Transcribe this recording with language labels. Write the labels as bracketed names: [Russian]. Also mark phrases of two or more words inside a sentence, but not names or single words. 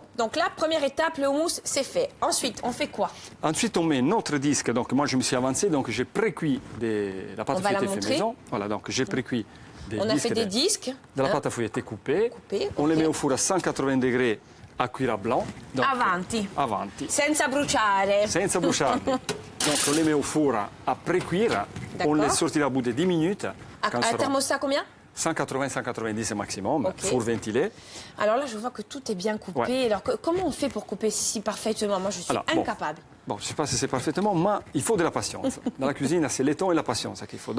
[French] Donc là, première étape, le houmous, c'est fait. Ensuite, on fait quoi? Ensuite, on met notre disque. Donc, moi, je me suis avancé, donc j'ai précuit la pâte à fouetter fait maison. Voilà, donc j'ai précuit des disques. On a fait des disques. De la pâte à fouetter coupée. On les met au four à 180 degrés à cuire à blanc. Donc, avanti. [Italian] Senza bruciare. Senza bruciare. [French] Donc, on les met au four à précuire. On les sortira au bout de 10 minutes. À thermostat combien? 180-190 maximum, four ventilé. Alors là, je vois que tout est bien coupé. Ouais. Alors, comment on fait pour couper si parfaitement? Moi, je suis incapable. Bon, je ne sais pas si c'est parfaitement, mais il faut de la patience. Dans la cuisine, c'est le temps et la patience qu'il faut.